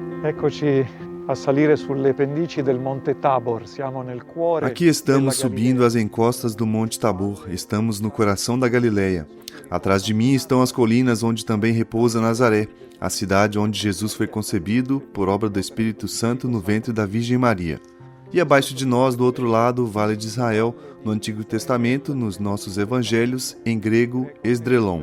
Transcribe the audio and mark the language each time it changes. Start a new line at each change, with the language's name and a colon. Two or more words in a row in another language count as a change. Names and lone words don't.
Italian: Eccoci a salire sulle pendici del Monte Tabor. Siamo nel cuore.
Portuguese: Aqui estamos subindo as encostas do Monte Tabor. Estamos no coração da Galileia. Atrás de mim estão as colinas onde também repousa Nazaré, a cidade onde Jesus foi concebido por obra do Espírito Santo no ventre da Virgem Maria. E abaixo de nós, do outro lado, o Vale de Israel, no Antigo Testamento, nos nossos evangelhos, em grego, Esdrelon.